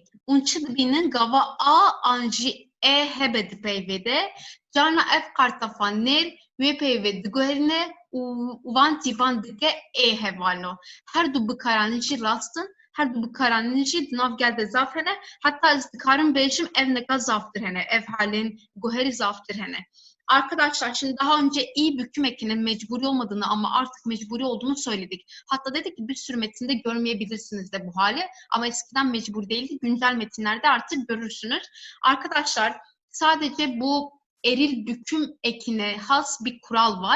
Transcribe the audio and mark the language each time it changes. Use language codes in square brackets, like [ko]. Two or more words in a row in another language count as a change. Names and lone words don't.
[ku] Ûn çi dibînin gava a an jî e hebe dipeyvê de carna ev kartafa nêr wê peyvê diguherîne û van tîvan dike ê hevalno. Her du bikaranî jî rastın, her du bikaranî jî dinav gelde zaf hene, hatta ez dikarim bêjim ev neka zaftir hene, ev halên guherî zaftir hene. [tr] Arkadaşlar şimdi daha önce iyi büküm ekinin mecburi olmadığını ama artık mecburi olduğunu söyledik. Hatta dedik ki bir sürü metinde görmeyebilirsiniz de bu hali ama eskiden mecbur değildi. Güncel metinlerde artık görürsünüz. Arkadaşlar sadece bu eril büküm ekine has bir kural var.